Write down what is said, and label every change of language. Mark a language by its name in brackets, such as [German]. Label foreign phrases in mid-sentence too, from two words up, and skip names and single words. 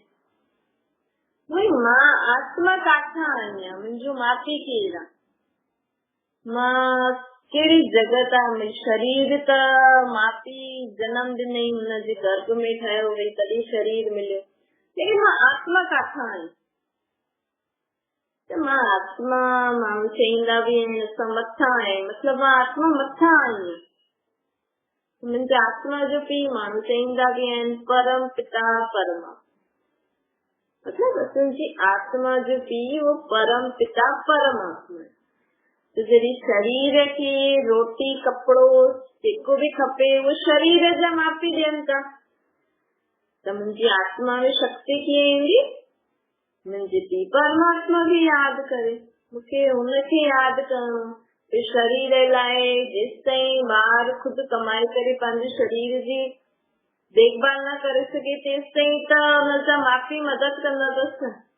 [Sindhi] वही मां आत्मा काथां आई आहियां, मुंहिंजो मापी केरु आहे, मां कहिड़ी जॻह तां, शरीर त मापी जनम ॾिनई, हुनजे गर्भ में ठहियो वई तॾहिं शरीर मिलियो, लेकिन मां आत्मा काथां आई? त मां आत्मा, माण्हू चईंदा बि आहिनि असां मथां आहे, मतलब मां आत्मा मथां आई आहियां। मुंहिंजे आत्मा जो पीउ माण्हू चईंदा बि आहिनि परम पिता परमात्मा, मतलब असांजी आत्मा जो पीउ वो परम पिता परमात्मा। तो जॾहिं शरीर खे रोटी कपिड़ो जेको बि खपे वो शरीर जा मापी ॾियनि था, त मुंहिंजी आत्मा में शक्ति कीअं ईंदी? मुंहिंजे पीउ परमात्मा खे यादि करे, मूंखे हुनखे यादि करणो। शरीर लाइ जेसि ताईं ॿार खुदि कमाए करे पंहिंजे शरीर जी देखभाल न करे सघे तेसि ताईं त हुनजा मापी मदद कंदा अथसि।